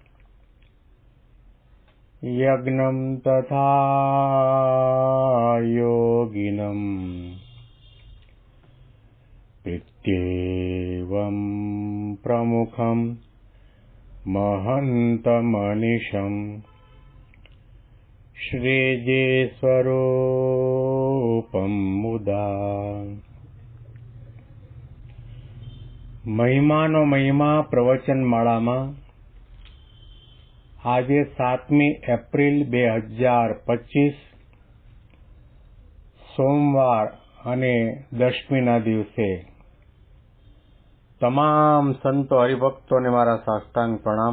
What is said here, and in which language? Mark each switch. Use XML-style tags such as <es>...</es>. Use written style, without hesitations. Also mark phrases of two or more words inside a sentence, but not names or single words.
<sa>यज्ञं तथा योगिनम् इत्येवं प्रमुखं महन्तमनिशम् श्रीजीस्वरूपं मुदा।</sa> <gu>મહિમાનો મહિમા પ્રવચનમાળામાં આજે 7મી એપ્રિલ 2025 સોમવાર અને દશમીના દિવસે તમામ સંતો હરિભક્તોને મારા સાષ્ટાંગ પ્રણામ.</gu>